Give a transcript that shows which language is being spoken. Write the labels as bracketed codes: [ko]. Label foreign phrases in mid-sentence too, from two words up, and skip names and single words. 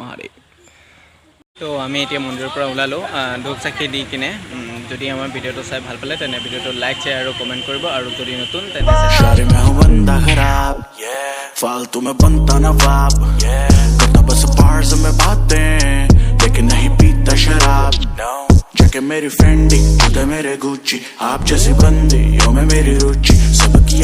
[as] মহাদেৱ তো আমি এতিয়া মন্দিৰৰ পৰা ওলালোঁ ধূপ চাকি দি কিনে যদি আমাৰ ভিডিঅ'টো চাই ভাল পালে তেনে ভিডিঅ'টো [en] like share [as] আৰু কমেণ্ট কৰিব আৰু যদি নতুন তেনে [hi] शायरी में हूँ बंदा खराब फालतू में बनता नवाब करता बस बार्स में बातें लेकिन नहीं पीता शराब जैके मेरी फेंडी खुद मेरे गुच्ची आप जैसी बंदी यो में मेरी रुचि सबकी